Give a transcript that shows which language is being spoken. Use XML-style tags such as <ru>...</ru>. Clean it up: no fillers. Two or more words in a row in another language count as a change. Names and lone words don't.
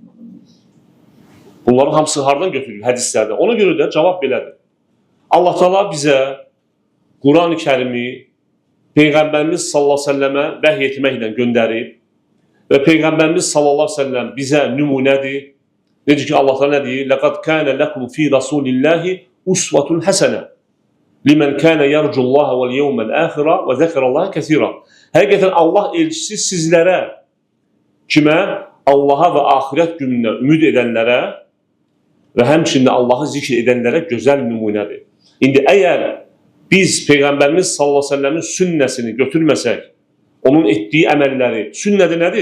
<az>Bunların hamısı hardan götürülür? Hədislərdə. Ona görə də cavab belədir. Allah Teala bizə Quran-ı Kərimi Peyğəmbərimiz</az> <ar>صلى الله عليه وسلم</ar> <az>vəhy etməklə göndərib və Peyğəmbərimiz</az> <ar>صلى الله عليه وسلم</ar> <az>bizə nümunədir. Necə ki, Allah Teala nə deyir?</az> <ar>لقد كان لكم في رسول الله أسوة حسنة لمن كان يرجو الله واليوم الآخر وذكر الله كثيرا.</ar> <az>Həqiqətən Allah elçisi sizlərə, kimə? Allaha və axirət gününə ümid edənlərə və həmçində Allahı zikr edənlərə gözəl nümunədir. İndi əgər biz Peyğəmbərimiz</az> <ar>صلى الله عليه وسلم</ar> <az>sünnəsini götürməsək, onun etdiyi əməlləri, sünnədə nədir?</az>